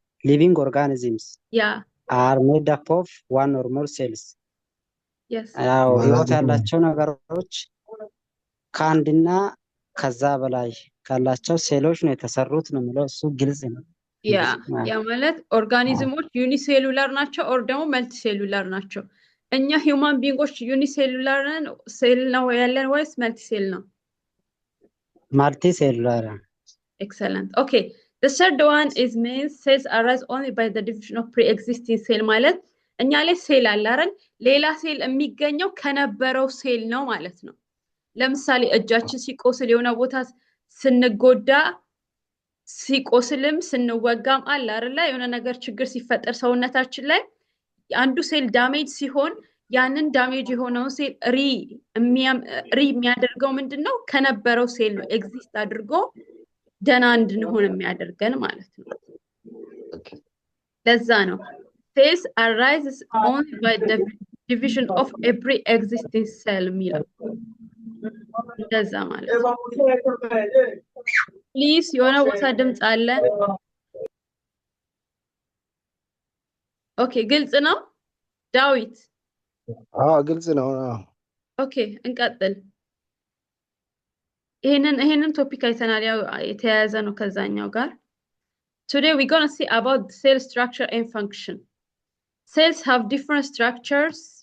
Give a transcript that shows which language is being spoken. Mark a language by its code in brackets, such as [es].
[en] Living organisms are made up of one or more cells. Yes. [am] ያው ህይወት ያላቸው ነገሮች ከአንድና ከዛ በላይ ካላቸው ሴሎች ነው የተሰሩት ነው የሚለው እሱ ግልጽ ነው። ያ ማለት ኦርጋኒዝሞች ዩኒሴሉላር ናቸው ኦር ደግሞ መልቲሴሉላር ናቸው። እኛ ሂውማን ቢንጎች ዩኒሴሉላር ነን ሴል ነው ያለን ወይስ መልቲሴል ነው? [en] Multicellular. Excellent. Okay. The third one is means cells arise only by the division of pre-existing cell [am] ማለት እኛ ላይ ሴል አለ አይደል? ሌላ ሴል የሚገኘው ከነበረው ሴል ነው ማለት ነው። ለምሳሌ እጃችን ሲቆስል የሆነ ቦታ ስንጎዳ ሲቆስልም ስንወጋም አለ አይደል? የሆነ ነገር ችግር ሲፈጠር ሰውነታችን ላይ አንዱ ሴል ዳሜጅ ሲሆን ያንን ዳሜጅ የሆነውን ሴል የሚያደርገው ምንድነው? ከነበረው ሴል ነው ኤግዚስት አድርጎ ደና እንድንሆን የሚያደርገን ማለት ነው። ለዛ ነው [en] cells arises only by the division of a pre-existing cell [am] የሚለው እንደዛ ማለት ነው። ፕሊዝ የሆነ ቦታ ድምፅ አለ። ኦኬ ግልጽ ነው ዳዊት? ግልጽ ነው። ኦኬ እንቀጥል። ይሄንን ቶፒክ አይተናል ያው የተያያዘ ነው ከዛኛው ጋር። [en] Today we're going to see about cell structure and function. Cells have different structures.